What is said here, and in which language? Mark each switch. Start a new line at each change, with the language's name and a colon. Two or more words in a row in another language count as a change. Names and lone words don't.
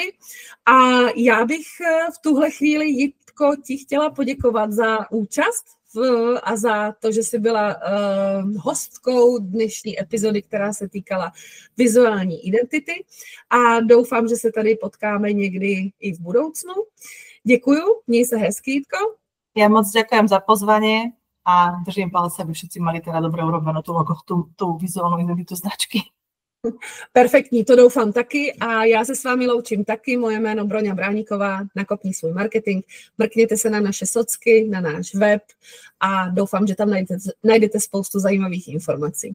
Czech: A já bych v tuhle chvíli, Jitko, ti chtěla poděkovat za účast a za to, že jsi byla hostkou dnešní epizody, která se týkala vizuální identity a doufám, že se tady potkáme někdy i v budoucnu. Děkuju, měj se hezky, Jitko.
Slovak: Ja moc ďakujem za pozvanie a držím palce, aby všetci mali teda dobre urobenú tú vizuálnu identitu značky.
Czech: Perfektní, to doufám taky a já se s vámi loučím taky. Moje jméno Broňa Bráníková, Nakopni svůj marketing. Mrkněte se na naše socky, na náš web a doufám, že tam najdete spoustu zajímavých informací.